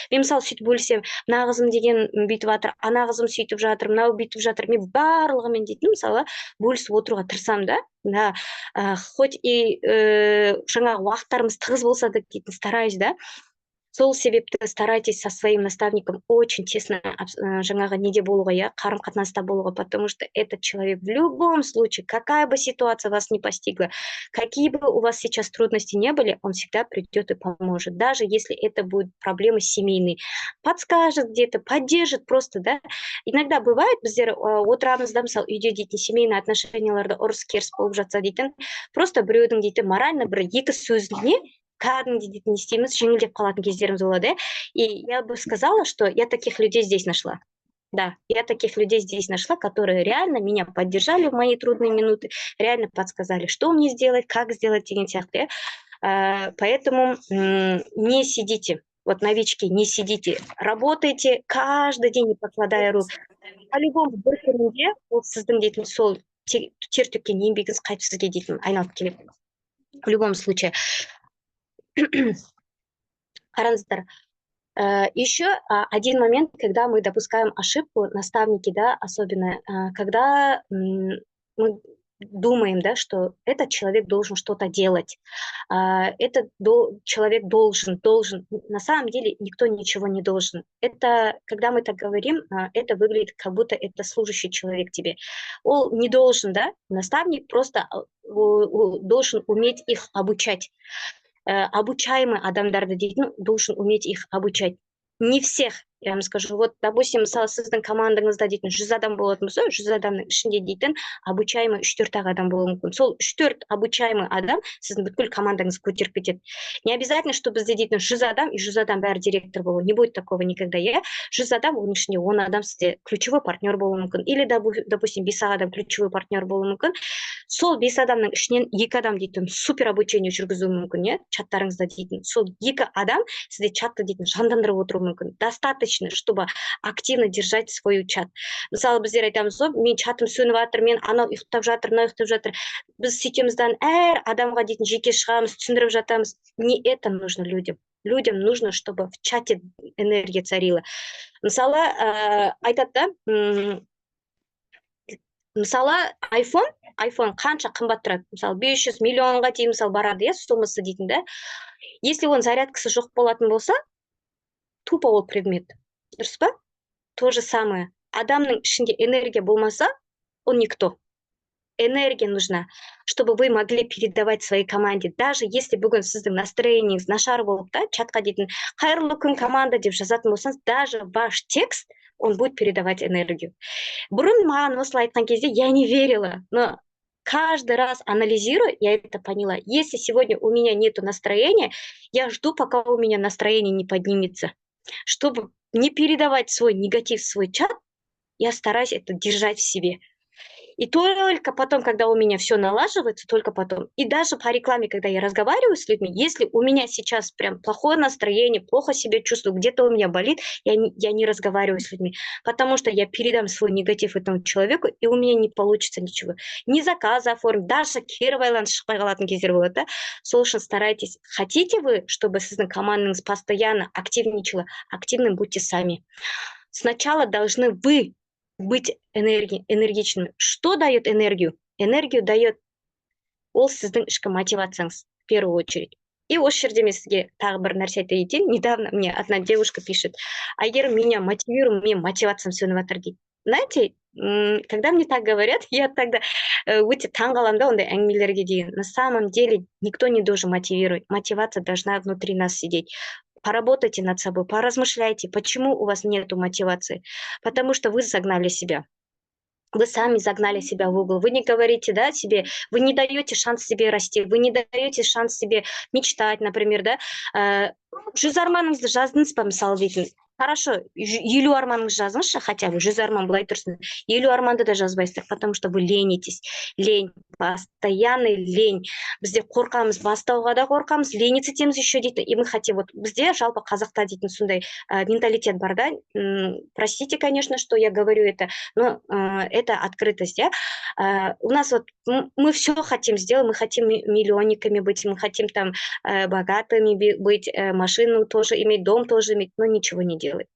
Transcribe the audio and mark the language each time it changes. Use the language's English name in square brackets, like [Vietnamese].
[Kazakh] Мен мысалы сөйтіп бөлсем, мына қызым деген бүйтіп жатыр, ана қызым сөйтіп жатыр, мынау бүйтіп жатыр. Мен барлығымен дейтін мысалы бөлісіп отыруға тырысамын да. [Russian] Хоть и [Kazakh] жаңағы уақыттарымыз тығыз болса да дейтін [Russian] стараюсь, [Kazakh] да. [Russian] Сол себепті старайтесь со своим наставником очень тесно [Kazakh] жаңағы неде болуға, иә, қарым-қатынаста болуға, [Russian] потому что этот человек в любом случае, какая бы ситуация вас не постигла, какие бы у вас сейчас трудности не были, он всегда придет и поможет, даже если это будут проблемы семейные, подскажет где-то, поддержит просто, да. Иногда бывает, [Kazakh] біздер отырамыз да, мысалы үйде дейтін семейный отношенияларда ұрыс-керіс болып жатса дейтін, просто біреудің дейтін морально бір екі сөзіне кәдімгі дейтін не істейміз, жеңілдеп қалатын кездеріміз болады. [Russian] И я бы сказала, что я таких людей здесь нашла. Да, я таких людей здесь нашла, которые реально меня поддержали в мои трудные минуты, реально подсказали, что мне сделать, как сделать [Kazakh] деген сияқты. [Russian] Поэтому не сидите, вот новички, не сидите, работайте каждый день, не покладая рук. По-любому [Kazakh] бір күнінде ол сіздің дейтін сол тер төккен еңбегіңіз қайтып сізге дейтін айналып келеді. [Russian] В любом случае. [Kazakh] Қараңыздар. [Russian] Еще один момент, когда мы допускаем ошибку, наставники, да, особенно, когда мы думаем, да, что этот человек должен что-то делать, этот человек должен, на самом деле никто ничего не должен. Это, когда мы так говорим, это выглядит, как будто это служащий человек тебе. Он не должен, да, наставник просто должен уметь их обучать. Обучаемый [Kazakh] адамдарды дейтін [Russian] должен уметь их обучать. Не всех, я вам скажу. Вот, допустим, [Kazakh] мысалы сіздің командаңызда дейтін 100 адам болатын болса, 100 адамның ішінде дейтін обучаемый 3-4 адам болуы мүмкін. Сол 3-4 обучаемый адам сіздің бүткіл командаңызды көтеріп кетеді. [Russian] Не обязательно, что [Kazakh] бізде дейтін 100 адам и 100 адам бәрі директор болу. [Russian] Не будет такого никогда. [Kazakh] 100 адам, оның ішінде 10 адам сізде ключевой партнер болуы мүмкін. [Russian] Или, допустим, [Kazakh] 5 адам ключевой партнер болуы мүмкін. Сол 5 адамның ішінен 2 адам дейтін супер обучение жүргізуі мүмкін, чаттарыңызда дейтін. Сол 2 адам сізде чатты дейтін жандандырып отыруы мүмкін. [Russian] Достаточно, чтобы активно держать свой чат. [Kazakh] Мысалы, біздер айтамыз, мен чатым сөніп жатыр, мен анау ұйықтап жатыр, мынау ұйықтап жатыр. Біз сөйтемізден әр адамға дейтін жеке шығамыз, түсіндіріп жатамыз. [Russian] Не это нужно людям. людям нужно, чтобы в чате энергия царила. [Kazakh] Мысалы, айтады да, мысалы iPhone қанша қымбат тұрады? Мысалы 500 миллионға дейін мысалы барады, иә, суммасы дейтін да. [Russian] Если он [Kazakh] зарядкасы жоқ болатын болса, тупо ол предмет. Дұрыс па? [Russian] То же самое. [Kazakh] Адамның ішінде энергия болмаса, [Russian] он никто. Энергия нужна, чтобы вы могли передавать своей команде. Даже если [Kazakh] бүгін сіздің настроениеңіз нашар болып та, чатқа дейтін қайырлы күн команда деп жазатын болсаңыз, [Russian] даже ваш текст, он будет передавать энергию. [Kazakh] Бұрын маған осылай айтқан кезде [Russian] я не верила, но каждый раз анализируя, я это поняла. Если сегодня у меня нету настроения, я жду, пока у меня настроение не поднимется. Чтобы не передавать свой негатив в свой чат, я стараюсь это держать в себе. И только потом, когда у меня все налаживается, только потом. И даже по рекламе, когда я разговариваю с людьми, если у меня сейчас прям плохое настроение, плохо себя чувствую, где-то у меня болит, я не разговариваю с людьми, потому что я передам свой негатив этому человеку, и у меня не получится ничего. Ни заказы оформить, даже [Kazakh] кері байланыс шықпай қалатын кездер болады, да? Сол үшін [Russian] старайтесь. Хотите вы, чтобы [Kazakh] сіздің командаңыз [Russian] постоянно активничала? Активным будьте сами. Сначала должны вы быть энергичными. Что дает энергию? Энергию дает [Kazakh] ол сіздің ішкі мотивацияңыз [Russian] в первую очередь. [Kazakh] И осы жерде мен сізге тағы бір нәрсе айта кетейін. [Russian] Недавно мне одна девушка пишет: Айгерім, меня мотивирует, мне мотивациям [Kazakh] сөніп жатыр дейді. [Russian] Знаете, когда мне так говорят, я тогда [Kazakh] өте таңғаламын да ондай әңгімелерге деген. [Russian] На самом деле никто не должен мотивировать. Мотивация должна внутри нас сидеть. Поработайте над собой, поразмышляйте, почему у вас нету мотивации. Потому что вы загнали себя. Вы сами загнали себя в угол. Вы не говорите, да, себе, вы не даете шанс себе расти, вы не даете шанс себе мечтать, например, да. [Kazakh] Жүз арманыңызды жаздыңыз ба, мысалы дейтін. [Russian] Хорошо, [Kazakh] 50 арманыңызды жазыңызшы, [Russian] хотя бы [Kazakh] 100 арман былай тұрсын. 50 арманды да жазбайсыздар, [Russian] потому что вы ленитесь. Лень, постоянный лень. [Kazakh] Бізде қорқамыз, бастауға да қорқамыз, лениться етеміз еще дейді. [Russian] И мы хотим, вот [Kazakh] бізде жалпы қазақта дейтін сондай менталитет бар, да. [Russian] Простите, конечно, что я говорю это, но это открытость, да. У нас вот мы все хотим сделать, мы хотим миллионниками быть, мы хотим там богатыми быть, машину тоже иметь, дом тоже иметь, но ничего не делать.